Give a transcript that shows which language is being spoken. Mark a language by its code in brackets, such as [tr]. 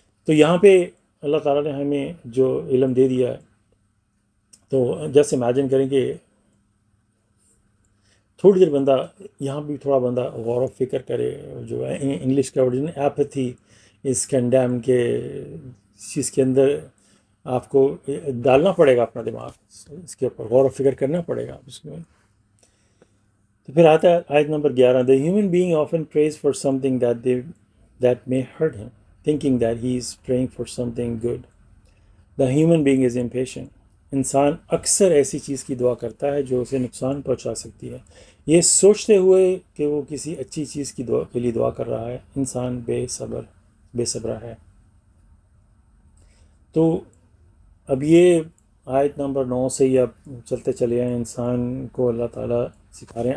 [ur] تو یہاں پہ اللہ تعالیٰ نے ہمیں جو علم دے دیا ہے، تو جیسے امیجن کریں کہ تھوڑی دیر بندہ یہاں بھی تھوڑا بندہ غور و فکر کرے، جو ہے انگلش کا ورژن [en] apathy is condemn, [ur] کہ اس چیز کے اندر آپ کو ڈالنا پڑے گا اپنا دماغ، اس کے اوپر غور و فکر کرنا پڑے گا اس میں. تو پھر آتا ہے آیت number 11، [en] the human being often prays for something that may hurt him, thinking that he is praying for something good. The human being is impatient. [ur] انسان اکثر ایسی چیز کی دعا کرتا ہے جو اسے نقصان پہنچا سکتی ہے، یہ سوچتے ہوئے کہ وہ کسی اچھی چیز کی دعا کے لیے دعا کر رہا ہے. انسان بے صبرا ہے. تو اب یہ آیت نمبر 9 سے ہی اب چلتے چلے ہیں، انسان کو اللہ تعالیٰ سکھا رہے ہیں.